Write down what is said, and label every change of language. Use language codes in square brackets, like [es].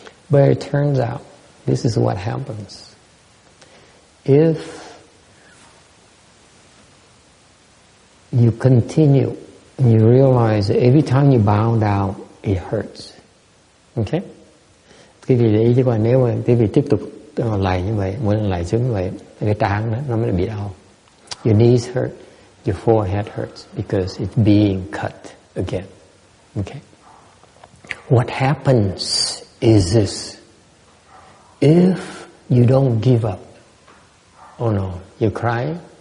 [en] But it turns out, this is what happens. If you continue and you realize that every time you bow down, it hurts. Okay? [vi] Quý vị để ý chứ còn nếu mà quý vị tiếp tục lạy như vậy, mỗi lần lạy xuống như vậy, cái trán nó mới bị đau. [en] Your knees hurt, your forehead hurts because it's being cut again. Okay? What happens is this. If you don't give up, oh no, you're crying?